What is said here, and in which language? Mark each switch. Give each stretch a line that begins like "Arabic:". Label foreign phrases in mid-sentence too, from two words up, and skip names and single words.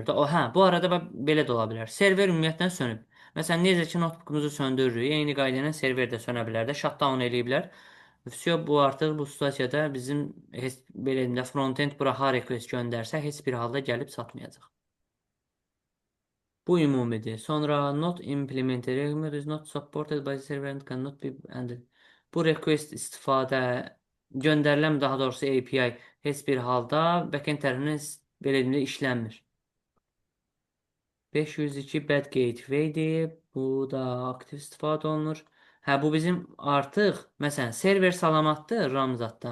Azerbaijani: Bu arada belə də ola bilər. Server ümumiyyətlə sönüb. Məsələn, necə ki notebookumuzu söndürürük, eyni qayda ilə server də sönə bilər də, shutdown eləyiblər. Vəsiyo bu artıq bu situasiyada bizim heç belə deyim də frontend bura har request göndərsə heç bir halda gəlib çatmayacaq. Bu ümumidir.
English: Sonra not implemented request is not supported by the server and cannot be handled.
Azerbaijani: Bu request istifadə göndərilən daha doğrusu API heç bir halda backend tərəfindən belə deyim də işlənmir.
English: 502 bad gateway-dir.
Azerbaijani: Bu da aktiv istifadə olunur. Hə, bu bizim artıq, məsələn, server salamatdır RAM zadda.